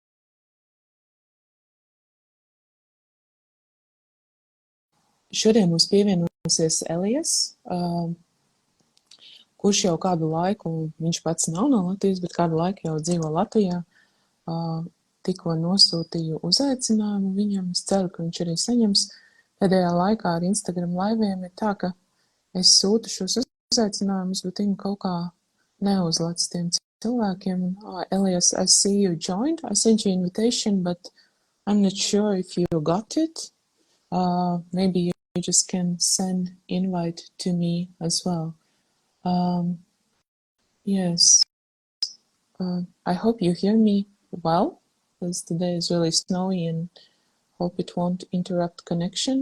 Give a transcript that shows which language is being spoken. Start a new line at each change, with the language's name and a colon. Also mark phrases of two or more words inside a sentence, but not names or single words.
Latvian: Šodien mums pievienosies Elias, kurš jau kādu laiku, viņš pats nav no Latvijas, bet kādu laiku jau dzīvo Latvijā. Tikko nosūtīju uzaicinājumu viņam, es ceru, ka viņš arī saņems. Pēdējā laikā ar Instagram laiviem ir tā, ka es sūtu šos uzaicinājumus, bet viņi kaut kā neuzlec tiem cilvēkiem.
English: Elias, I see you joined. I sent you invitation, but I'm not sure if you got it. Maybe you just can send invite to me as well. Yes. I hope you hear me well, because today is really snowy and hope it won't interrupt connection.